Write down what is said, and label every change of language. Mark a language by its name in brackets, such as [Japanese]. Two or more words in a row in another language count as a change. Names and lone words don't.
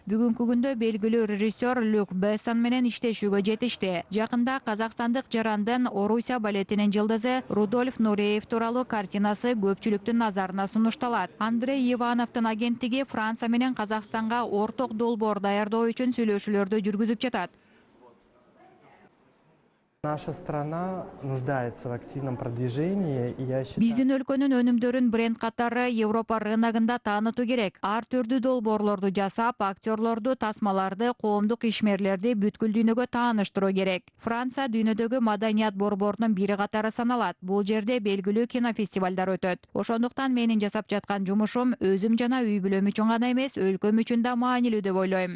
[Kyrgyz] Бүгүнкү күндө белгилүү режиссер Люк Бессон менен иштешүүгө жетишти. Жакында казакстандык жарандын Орусия балетинин жылдызы Рудольф Нуреев тууралуу картинасы көпчүлүктүн назарына сунушталат. Андрей Ивановдун агенттиги Франция менен Казакстанга орток долбоор даярдоо үчүн сүйлөшүүлөрдү жүргүзүп жатат. [Russian] Наша страна нуждается в активном продвижении, и я считаю... [Kyrgyz] Биздин өлкөнүн өнүмдөрүн бренд катары Европа рыногунда таанытуу керек. Ар түрдүү долбоорлорду жасап, актерлорду, тасмаларды, коомдук ишмерлерди бүткүл дүйнөгө тааныштыруу керек. Франция дүйнөдөгү маданият борборунун бири катары саналат. Бул жерде белгилүү кинофестивалдар өтөт. Ошондуктан менин жасап жаткан жумушум өзүм жана үй бүлөм үчүн гана эмес, өлкөм үчүн да маанилүү деп ойлойм.